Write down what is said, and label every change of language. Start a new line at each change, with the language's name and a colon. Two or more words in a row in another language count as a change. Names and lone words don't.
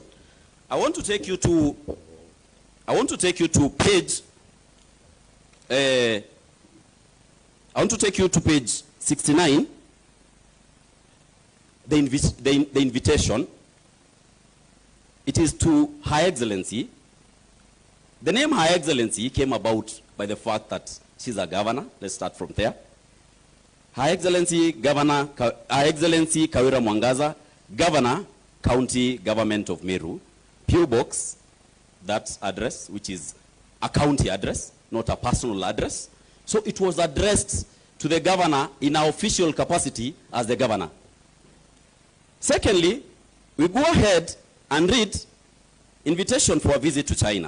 English: I want to take you to page page 69. The invitation. It is to Her Excellency. The name Her Excellency came about by the fact that she's a governor. Let's start from there. Her Excellency Kawira Mwangaza, Governor, County Government of Meru, P.O. Box, that address, which is a county address, not a personal address. So it was addressed to the governor in our official capacity as the governor. Secondly, we go ahead and read invitation for a visit to China.